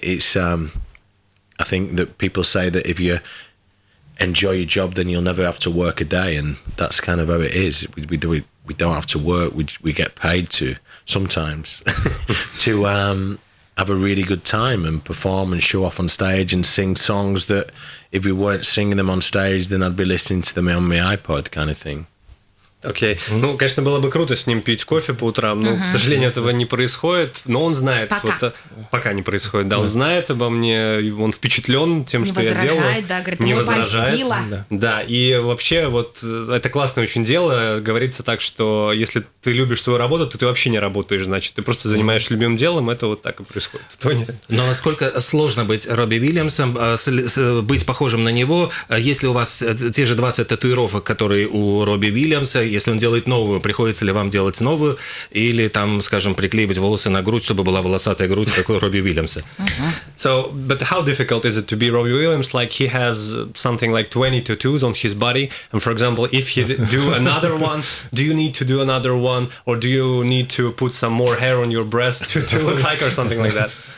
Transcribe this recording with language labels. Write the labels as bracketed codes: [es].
[en] It's I think that people say that if you enjoy your job, then you'll never have to work a day, and that's kind of how it is. We don't have to work. We get paid to sometimes to have a really good time and perform and show off on stage and sing songs that if we weren't singing them on stage, then I'd be listening to them on my iPod, kind of thing. [ru] Окей. Ну, конечно, было бы круто с ним пить кофе по утрам, но, к сожалению, этого не происходит. Но он знает. Пока не происходит. Да, он знает обо мне, он впечатлен тем, что я делаю. Да, говорит, не возражает. Да, и вообще вот это классное очень дело. Говорится так, что если ты любишь свою работу, то ты вообще не работаешь, значит, ты просто занимаешься любимым делом, это вот так и происходит. Но насколько сложно быть Робби Уильямсом, быть похожим на него, если у вас те же 20 татуировок, которые у Робби Уильямса, если он делает новую, приходится ли вам делать новую, или там, скажем, приклеивать волосы на грудь, чтобы была волосатая грудь, как у Робби Уильямса? [en] So, but how difficult is it to be Robbie Williams? Like, he has something like 20 tattoos on his body, and for example, if he do another one, do you need to do another one, or do you need to put some more hair on your breast to look like, or something like that?